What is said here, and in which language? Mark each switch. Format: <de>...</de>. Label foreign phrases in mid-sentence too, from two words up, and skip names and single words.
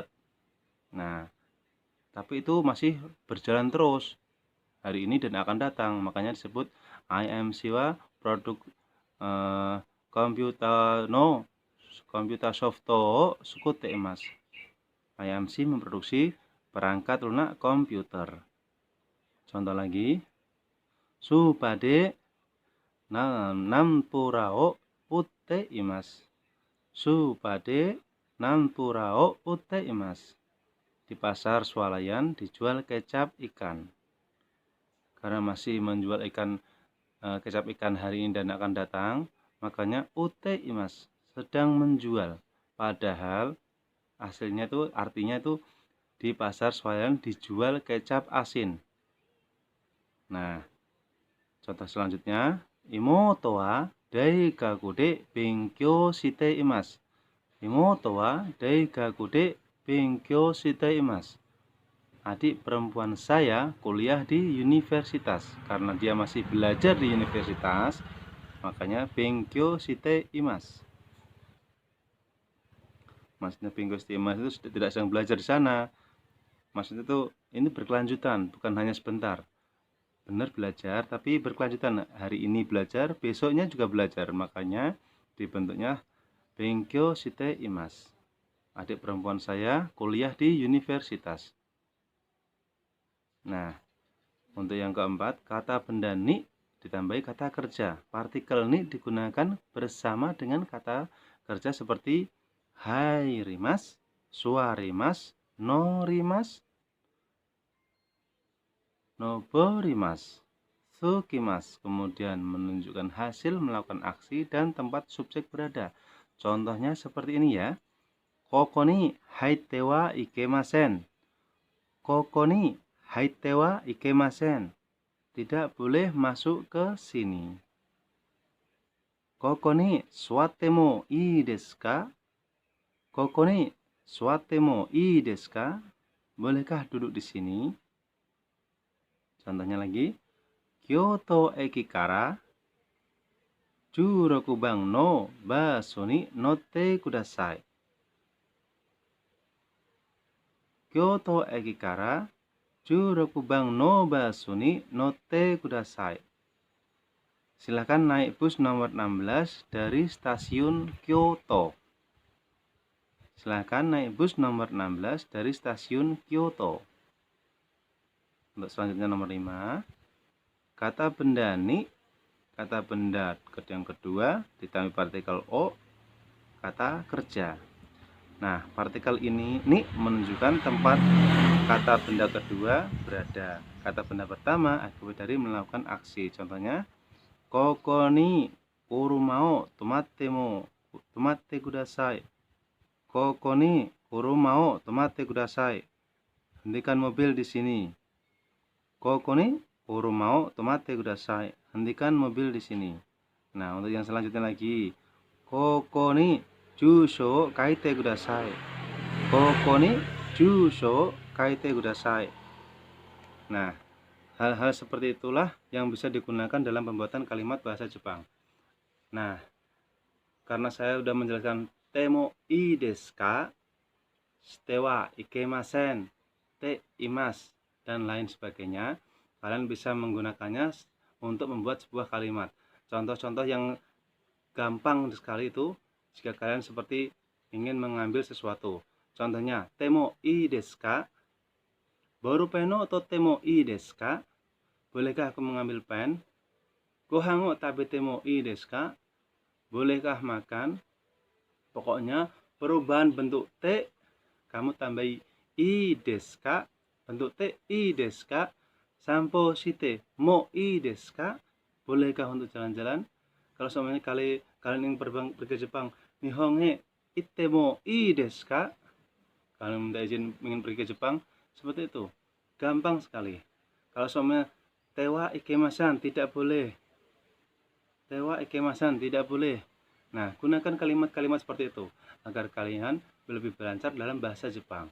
<id>Nah, tapi itu masih berjalan terus hari ini dan akan datang, makanya disebut IMC wa produk komputer</id> <ja>ソフト作っています.</ja> <id>IMC memproduksi perangkat lunak komputer. Contoh lagi,</id> <ja>スーパーでナンプラーを売っています. スーパーでナンプラーを売っています.</ja> <id>Di pasar swalayan dijual kecap ikan. Karena masih menjual kecap ikan hari ini dan akan datang, makanya</id> <ja>売っています,</ja> <id>sedang menjual. Padahal aslinya itu, artinya itu di pasar swalayan dijual kecap asin. Nah, contoh selanjutnya,</id> <ja>妹は大学で勉強しています. 妹は大学で勉強しています.</ja> <id>Adik perempuan saya kuliah di universitas. Karena dia masih belajar di universitas, makanya</id> <ja>勉強しています.</ja> <id>Maksudnya</id> <ja>勉強しています</ja> <id>itu tidak sedang belajar di sana. Maksudnya itu ini berkelanjutan, bukan hanya sebentar. Benar belajar, tapi berkelanjutan. Hari ini belajar, besoknya juga belajar. Makanya dibentuknya</id> <ja>勉強しています.</ja> <id>Adik perempuan saya kuliah di universitas. Nah, untuk yang keempat, kata benda ni ditambahi kata kerja. Partikel ni digunakan bersama dengan kata kerja seperti hairimasu, suarimasu, norimasu, noborimasu, tsukimasu. Kemudian menunjukkan hasil melakukan aksi dan tempat subjek berada. Contohnya seperti ini ya.</id> <ja>ここに入ってはいけません. ここに入ってはいけません.</ja> <id>Tidak boleh masuk ke sini.</id> <ja>ここに座ってもいいですか? ここに座ってもいいですか?</ja> <id>Bolehkah duduk di sini? Contohnya lagi.</id> <ja>京都駅から 16番のバスに乗ってください。京都駅から16番のバスに乗ってください。</ja> <id>Silakan naik bus nomor 16 dari stasiun Kyoto. Silakan naik bus nomor 16 dari stasiun Kyoto. Untuk selanjutnya nomor 5. Kata benda ni. Kata benda yang kedua ditambah partikel o, kata kerja. Nah, partikel ini menunjukkan tempat kata benda kedua berada. Kata benda pertama akibat dari melakukan aksi. Contohnya,</id> <ja>ここに車を止めてください. ここに車を止めてください.</ja> <id>Hentikan mobil di sini.</id> <ja>ここに車を止めてください.</ja> <id>Hentikan mobil di sini. Nah, untuk yang selanjutnya lagi.</id> <ja>ここに住所書いてください. ここに住所書いてください.</ja> <id>Nah, hal-hal seperti itulah yang bisa digunakan dalam pembuatan kalimat bahasa Jepang. Nah, karena saya sudah menjelaskan</id> <ja>てもいいですか, してはいけません, ています,</ja> <id>dan lain sebagainya, kalian bisa menggunakannya untuk membuat sebuah kalimat. Contoh-contoh yang gampang sekali itu jika kalian seperti ingin mengambil sesuatu. Contohnya,</id> <ja>てもいいですか？ボールペンを取ってもいいですか?</ja> <id>Bolehkah aku mengambil pen?</id> <ja>ご飯を食べてもいいですか?</ja> <id>Bolehkah makan? Pokoknya perubahan bentuk te kamu tambahi</id> <ja>いいですか? Bentuk ていいですか？散歩してもいいですか?</ja> <id>Bolehkah untuk jalan-jalan? Kalau semuanya kalian ingin pergi ke Jepang,</id> <ja>日本へ行ってもいいですか?</ja> <id>Kalian minta izin ingin pergi ke Jepang, seperti itu. Gampang sekali. Kalau semuanya</id> <ja>てはいけません,</ja> <id>tidak boleh.</id> <ja>てはいけません,</ja> <id>tidak boleh. Nah, gunakan kalimat-kalimat seperti itu agar kalian lebih berlancar dalam bahasa Jepang.</id>